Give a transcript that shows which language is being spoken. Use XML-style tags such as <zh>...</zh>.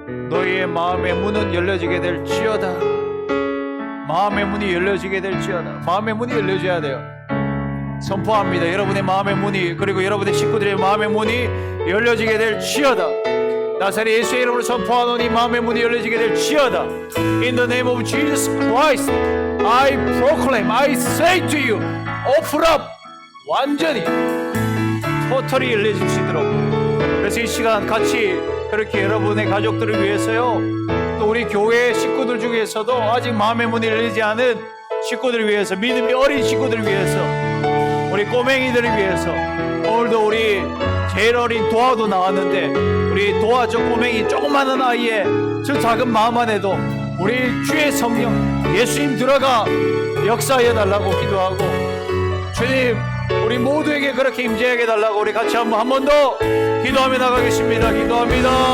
<ko>너희의 마음의 문은 열려지게 될지어다. 마음의 문이 열려지게 될지어다. 마음의 문이 열려져야 돼요. 선포합니다. 여러분의 마음의 문이, 그리고 여러분의 식구들의 마음의 문이 열려지게 될지어다. 나사렛 예수의 이름으로 선포하노니 마음의 문이 열려지게 될지어다.</ko> <en>In the name of Jesus Christ, I proclaim, I say to you, open up.</en> <ko>완전히 토털이 열려질 수 있도록. 그래서 이 시간 같이 그렇게 여러분의 가족들을 위해서요, 또 우리 교회 식구들 중에서도 아직 마음의 문이 열리지 않은 식구들을 위해서, 믿음이 어린 식구들을 위해서, 우리 꼬맹이들을 위해서, 오늘도 우리 제일 어린 도아도 나왔는데, 우리 도아 저 꼬맹이 조그마한 아이의 저 작은 마음 안에도 우리 주의 성령 예수님 들어가 역사해 달라고 기도하고, 주님 우리 모두에게 그렇게 임재하게 달라고 우리 같이 한 번 더 기도하며 나가겠습니다. 기도합니다.</ko>